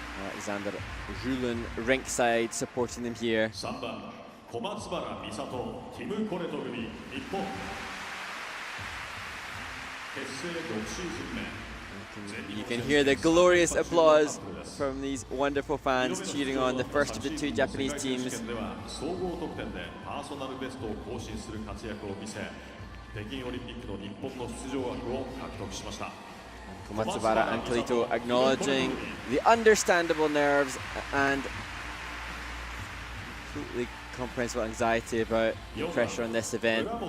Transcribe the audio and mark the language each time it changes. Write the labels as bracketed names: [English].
[English] Alexander Julin rinkside supporting them here. [Japanese] 小松原美里、ティム・コレト組、日本。結成6シーズン目。 [English] You can hear the glorious applause from these wonderful fans cheering on the first of the 2 Japanese teams. [Japanese] 総合得点でパーソナルベストを更新する活躍を見せ、北京オリンピックの日本の出場枠を獲得しました。 [English] Komatsubara and Kalito acknowledging the understandable nerves and completely comprehensible anxiety about the pressure on this event.